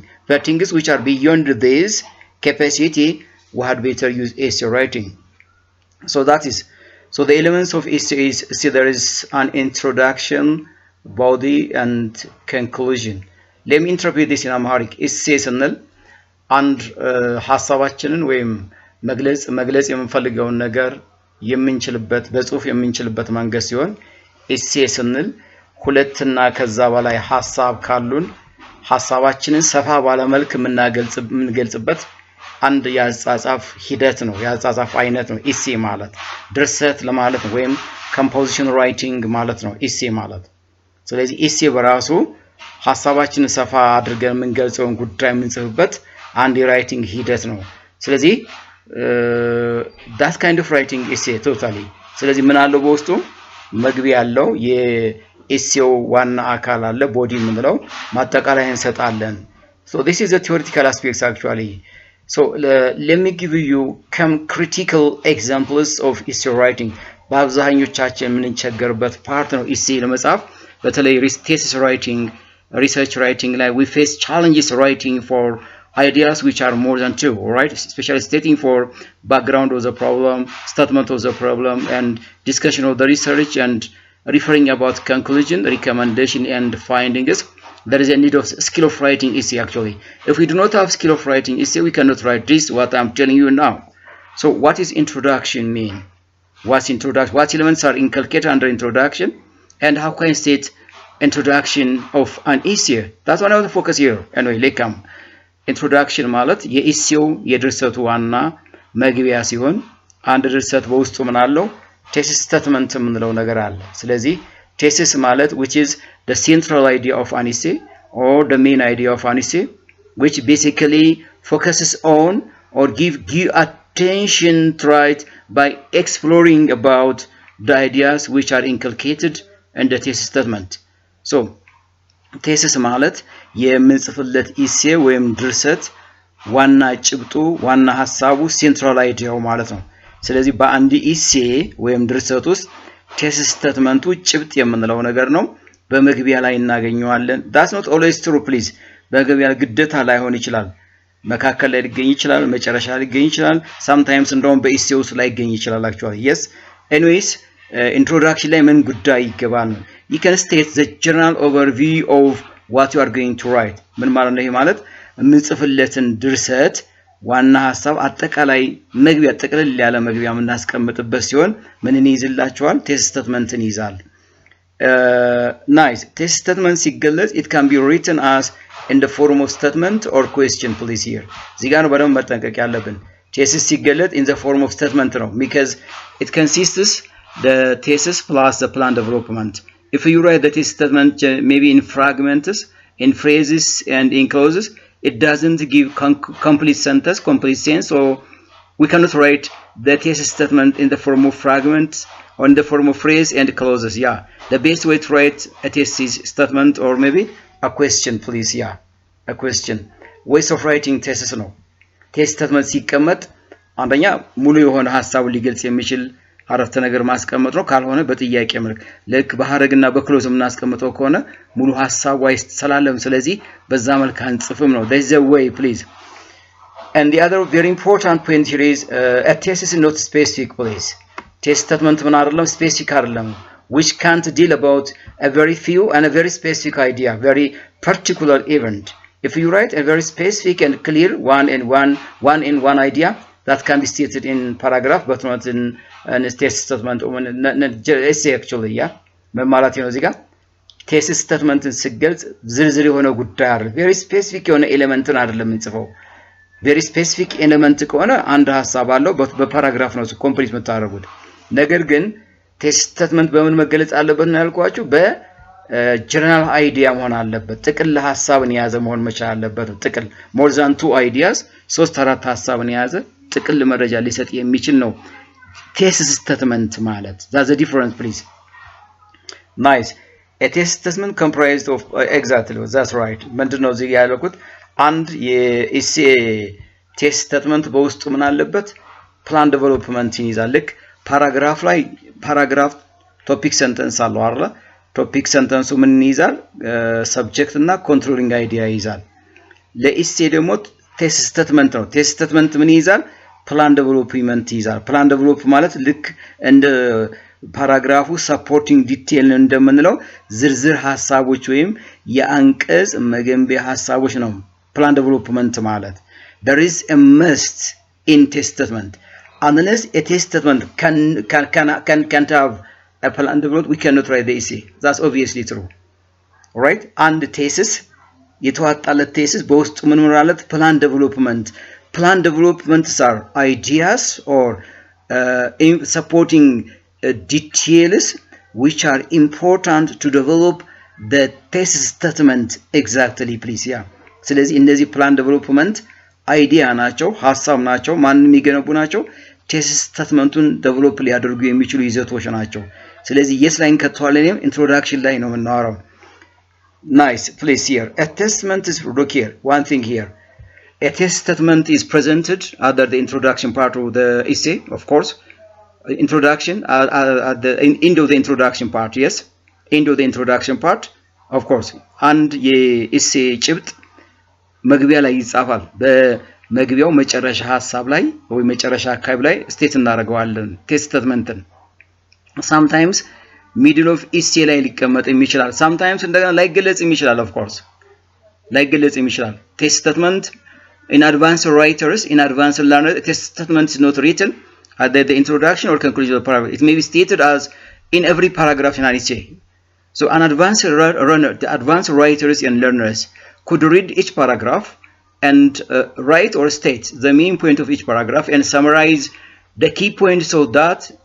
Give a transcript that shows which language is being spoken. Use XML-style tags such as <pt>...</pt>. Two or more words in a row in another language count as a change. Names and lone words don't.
<en>But things which are beyond this capacity, we had better use essay writing. So that is, so the elements of essay is, see, there is an introduction, body, and conclusion. Let me interpret this in Amharic.</en> <am>essay ስንል አንድ ሐሳባችንን ወይም መግለጽ የምንፈልገውን ነገር የምንችልበት በጽሁፍ የምንችልበት መንገድ ሲሆን essay ስንል ሁለትና ከዛ በላይ ሐሳብ ካሉን ሐሳባችንን ሰፋ ባለ መልክ የምንገልጽበት አንድ የአጻጻፍ ሂደት ነው፣ የአጻጻፍ አይነት ነው essay ማለት። ድርሰት ለማለት ነው ወይም</am> <en>composition writing</en> <am>ማለት ነው essay ማለት። ስለዚህ essay በራሱ ሐሳባችንን ሰፋ አድርገን የምንገልጸውን ጉዳይ የምንጽፍበት አንድ የራይቲንግ ሂደት ነው። ስለዚህ</am> <en>that kind of writing essay totally።</en> <am>ስለዚህ ምን አለው በውስጡ? መግቢያ ያለው የኤሴው ዋና አካል አለ፣ ቦዲ የምንለው ማጠቃለያ እንሰጣለን።</am> <en>So this is the theoretical aspects actually. So let me give you some critical examples of essay writing.</en> <am>በአብዛኞቻችን የምንቸገርበት ፓርት ነው essay ለመጻፍ። በተለይ</am> <en>thesis writing, research writing ላይ we face challenges writing for ideas which are more than 2, all right? Especially stating for background of the problem, statement of the problem, and discussion of the research, and referring about conclusion, recommendation, and findings. There is a need of skill of writing essay actually. If we do not have skill of writing essay, we cannot write this, what I'm telling you now. So what is introduction mean? What's introduction? What elements are inculcated under introduction? And how can I state introduction of an essay? That's what I want to focus here. Anyway, let's come.</en> <am>ኢንትሮዳክሽን ማለት የኢሴው የድርሰቱ ዋና መግቢያ ሲሆን አንድ ድርሰት በውስጡ ምን አለው?</am> <en>thesis statement</en> <am>የምንለው ነገር አለ። ስለዚህ ቴሲስ ማለት</am> <en>which is the central idea of an essay or the main idea of an essay which basically focuses on or give attention to it by exploring about the ideas which are inculcated in the thesis statement.</en> <am>So ቴሲስ ማለት የምንጽፍለት ኢሴ ወይም ድርሰት ዋና ጭብጡ ዋና ሐሳቡ</am> <en>central idea</en> <am>ማለት ነው። ስለዚህ በአንድ ኢሴ ወይም ድርሰት ውስጥ</am> <en>thesis statement</en> <am>ጭብጥ የምንለው ነገር ነው። በመግቢያ ላይ እናገኘዋለን።</am> <en>that's not always true please።</en> <am>በመግቢያ ግዴታ ላይሆን ይችላል፣ መካከል ላይ ሊገኝ ይችላል፣ መጨረሻ ላይ ሊገኝ ይችላል፣ sometimes እንደውም በኢሴ ውስጥ ላይ ሊገኝ ይችላል actually.</am> <en>yes anyways introduction</en> <am>ላይ ምን ጉዳይ ይገባል?</am> <en>You can state the general overview of what you are going to write.</en> <am>ምን ማለት ነው? ይሄ ማለት የምንጽፍለትን ድርሰት ዋና ሐሳብ አጠቃላይ መግቢያ ጠቅለል ያለ መግቢያ የምናስቀምጥበት ሲሆን ምንን ይይዝላችኋል?</am> <en>thesis statement</en> <am>ይይዛል።</am> <en>nice thesis statement ሲገለጽ it can be written as in the form of statement or question please here.</en> <am>እዚህ ጋር ነው በደንብ መጠንቀቅ ያለብን። ቴሲስ ሲገለጽ</am> <en>in the form of statement ነው, because it consists the thesis plus the plan development. If you write the thesis statement maybe in fragments, in phrases, and in clauses, it doesn't give complete sentence, complete sense. So we cannot write the thesis statement in the form of fragments or in the form of phrase and clauses. Yeah, the best way to write a thesis statement or maybe a question, please. Yeah, a question ways of writing thesis</en> <am>ነው</am> <en>test statement</en> <am>ሲቀመጥ አንደኛ ሙሉ የሆነ ሐሳቡ ሊገልጽ የሚችል አረፍተ ነገር ማስቀመጥ ነው ካልሆነ በጥያቄ መልክ ልክ በሐረግና በክሎዝ እናስቀምጠው ከሆነ ሙሉ ሐሳቡ አይስተላለም ስለዚህ በዛ መልክ አንጽፍም ነው</am> <en>there's a way please and the other very important point here is a thesis is not specific please test statement</en> <am>ምን አይደለም ስፔሲፊክ አይደለም</am> <en>which can't deal about a very few and a very specific idea very particular event if you write a very specific and clear one idea that can be stated in paragraph but not in a thesis statement or essay actually yeah</en> <am>ማለት ነው እዚህ ጋር</am> <en>thesis statement</en> <am>ሲገልጽ ዝርዝር የሆነ ጉዳይ አይደል</am> <en>very specific</en> <am>የሆነ ኤሌመንትን አይደለም እንጽፈው</am> <en>very specific</en> <am>ኤሌመንት ከሆነ አንድ ሐሳብ አለው በፓራግራፍ ነው ኮምፕሊት የምታደርጉት ነገር ግን</am> <en>thesis statement</en> <am>በምን መገለጽ አለበት ነው ያልኳችሁ</am> <en>general idea</en> <am>መሆን አለበት ጥቅል ሐሳብን የያዘ መሆን መቻል አለበት ጥቅል</am> <en>more than two ideas 3-4</en> <am>ሐሳብን የያዘ ጥቅል መረጃ ሊሰጥ የሚችል ነው</am> <en>thesis statement</en> <am>ማለት</am> <en>that's the difference please nice a thesis statement comprised of exactly that's right</en> <am>ምንድነው እዚህ ያለኩት አንድ የኤሴ</am> <en>thesis statement</en> <am>በውስጡ ምን አለበት</am> <en>plan development</en> <am>ይይዛል ልክ ፓራግራፍ ላይ</am> <en>paragraph topic sentence</en> <am>አለው አይደል</am> <en>topic sentence</en> <am>ምን ይይዛል ሰብጀክት እና</am> <en>controlling idea</en> <am>ይይዛል ለኤሴ ደግሞ</am> <en>thesis statement</en> <am>ነው</am> <en>thesis statement</en> <am>ምን ይይዛል</am> <en>plan development</en> <am>ይይዛል</am> <en>plan develop</en> <am>ማለት ልክ እንደ</am> <en>ፓራግራፉ supporting detail</en> <am>እንደምንለው ዝርዝር ሐሳቦች ወይም የአንቀጽ መገንቢያ ሐሳቦች ነው</am> <en>plan development ማለት there is a must in thesis statement unless a thesis statement can't have a plan development we cannot write the essay that's obviously true right and thesis የተዋጣለት thesis</en> <am>በውስጡ ምን ማለት</am> <en>plan developments are ideas or supporting details which are important to develop the thesis statement exactly please yeah</en> <am>ስለዚህ እነዚህ</am> <en>plan development</en> <am>አይዲያ ናቸው ሐሳብ ናቸው ማንንም ይገነቡ ናቸው</am> <en>thesis statementን develop</en> <am>ሊያደርጉ የሚችሉ ይዘቶች ናቸው ስለዚህ</am> <en>yes</en> <am>ላይን ከተዋለንም</am> <en>introduction</en> <am>ላይ ነው የምናወራው</am> <en>nice please here a statement is look here one thing here a thesis statement is presented under the introduction part of the essay of course introduction at the end of the introduction part yes end of the introduction part of course and</en> <am>የessay ጭብጥ መግቢያ ላይ ይጻፋል በመግቢያው መጨረሻ ሐሳብ ላይ ወይ መጨረሻ አካባቢ ላይ ስቴት እናደርገዋለን</am> <en>thesis statementን sometimes middle of essay</en> <am>ላይ ሊቀመጥ ይችላል</am> <en>sometimes</en> <am>እንደገና ላይገለጽ ይችላል</am> <en>of course</en> <am>ላይገለጽ ይችላል</am> <en>thesis statement in advanced writers in advanced learners thesis statement is not written at the introduction or conclusion of the paragraph it may be stated as in every paragraph in an essay so an advanced runner the advanced writers and learners could read each paragraph and write or state the main point of each paragraph and summarize the key points so that</en>